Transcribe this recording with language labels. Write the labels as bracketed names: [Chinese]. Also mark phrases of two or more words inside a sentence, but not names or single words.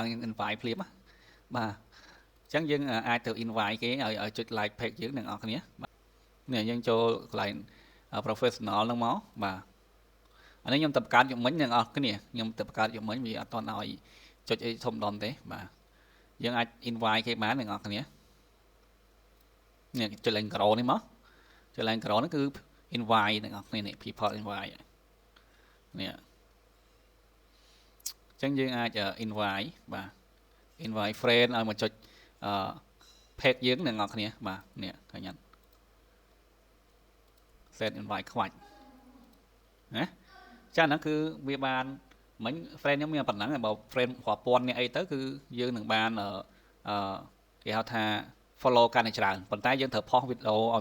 [Khmer] invite ភ្លាមបាទអញ្ចឹងយើងអាចទៅ invite គេឲ្យចុច [English] like page [Khmer] យើងអ្នកនរគ្នាបាទនេះយើងចូលកន្លែង professional ហ្នឹងមកបាទអានេះខ្ញុំទៅបង្កើតយកមិញអ្នកនរគ្នាខ្ញុំទៅបង្កើតយកមិញវាអត់ទាន់ឲ្យចុចអីធំដុំទេបាទយើងអាច invite គេបានអ្នកនរគ្នានេះចុចលេខក្រោនេះមកចុចលេខក្រោនេះគឺ invite អ្នកនរគ្នានេះ [English] people invite [Khmer] នេះ អញ្ចឹងយើងអាច invite បាទ [English] invite friend [Khmer] ឲ្យមកចុចpage យើងអ្នកនរគ្នាបាទនេះឃើញអត់ [English] set invite [Khmer] ខ្វាច់ណាចាហ្នឹងគឺវាបានមិញ friend ខ្ញុំមានប៉ុណ្ណឹង បើ friend រាប់ពាន់នេះអីទៅគឺយើងនឹងបានគេហៅថា follow កាន់តែច្រើនប៉ុន្តែយើងត្រូវផុសវីដេអូឲ្យ